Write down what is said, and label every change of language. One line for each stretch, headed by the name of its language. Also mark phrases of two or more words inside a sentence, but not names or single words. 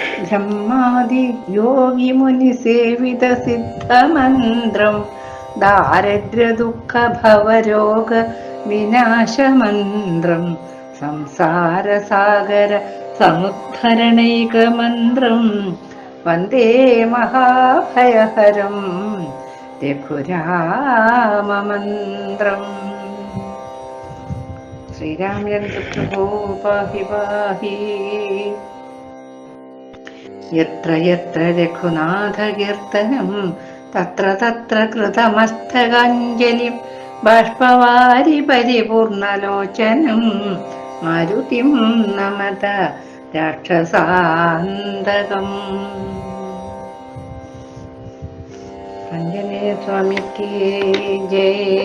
Sanskrit: ब्रह्मादि योगी मुनि सेवित सिद्धमन्त्रं दारिद्र्यदुःखभवरोग विनाशमन्त्रं संसारसागर समुद्धरणैकमन्त्रं वन्दे महाभयहरं रघुराममन्त्रम्. श्रीरामचन्द्रप्रभो पाहि पाहि. यत्र यत्र रघुनाथकीर्तनं तत्र तत्र कृतमस्तकाञ्जलिं ബാഷ്പവാരി പരിപൂർണലോചനം മാരുതിം നമത രാക്ഷസാന്തകം.
Malayalam: ആഞ്ജനേയ സ്വാമിക്ക് ജയ.